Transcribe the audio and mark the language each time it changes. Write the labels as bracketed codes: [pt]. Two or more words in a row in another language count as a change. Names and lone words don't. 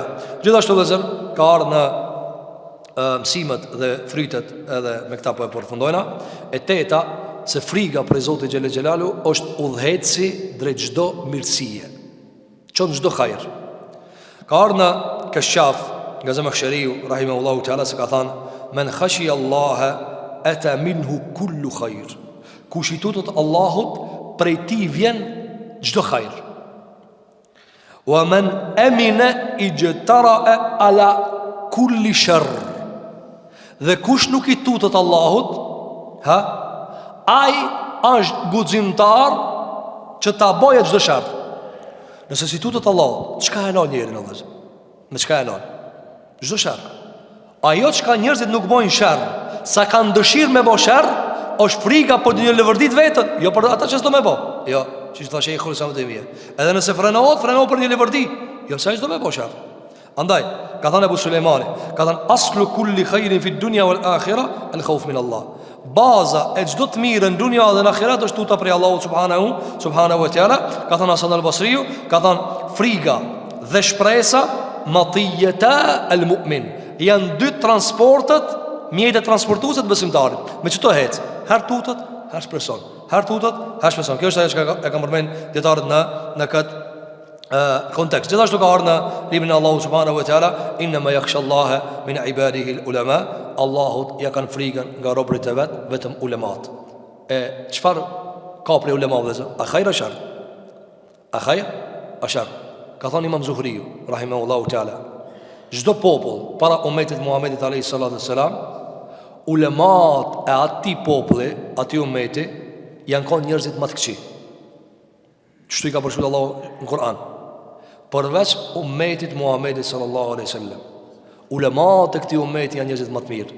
[sq] Gjithashtu vëllazër ka ardhur në mësimet dhe frytet edhe me këta po e përfundojna. E teta se frika për Zotin [ar] جل جلاله [sq] është udhëheci drejt çdo mirësie, çon çdo hajër. Ka ardhur në Kashaf nga Zamakhshariu [ar] رحمه الله تعالى [sq] se ka thënë [ar] من خشي الله أتى منه كل خير. [sq] Kush i tutet Allahut, prej tij vjen çdo hajër. [ar] ومن أمن اجترأ على كل شر. [sq] Dhe kush nuk i tutet Allahut, ai është guximtar që ta bëjë çdo sharr. Nëse si tutet Allahut, çka e lën njerin Allahu? Me çka e lën? Çdo sharr. Ajo çka njerëzit nuk bojnë sharr, sa kanë dëshirë me bë sharr, është frika për një lëvërdit vetën, jo për ata që s'do me bë. Jo, siç thashë i xulsa më të mia. Edhe nëse frenohet për një lëvërdi, jo sa s'do me bë sharr. Andaj, ka thënë Abu Sulejmani, ka thënë [ar] أصل كل خير في دنيا والآخرة الخوف من الله. [sq] Baza e çdo të mirë në dunja dhe në ahiret është tuta prej Allahut [ar] سبحانه وتعالى. [sq] Ka thënë Hasan al-Basriu, ka thënë frika dhe shpresa [ar] مطيتا المؤمن. [sq] Janë dy transportet, mjetet transportuese të besimtarit. Me çto hec? Her tutet, her shpreson. Her tutet, her shpreson. Kjo është ajo që e kam përmend dietarët në këtë kontekst. Gjithashtu ka ardhur në librin e Allahut [ar] سبحانه وتعالى إنما يخشى الله من عباده العلماء. [sq] Allahut ja kanë frikën nga robërit e vet vetëm ulemat. E çfarë ka për ulemave? [ar] أخير أشر? أخير أشر? [sq] Ka thënë Imam Zuhriu [ar] رحمه الله تعالى, [sq] çdo popull para ummetit Muhamedit [ar] عليه الصلاة والسلام, [sq] ulemat e atij populli, atij ummeti janë kanë njerëzit më të këqij. Çto i ka përshkruar Allahu në Kur'an? Përveç ummetit Muhamedit [ar] صلى الله عليه وسلم, [sq] ulemat e këtij ummeti janë njerëzit më të mirë.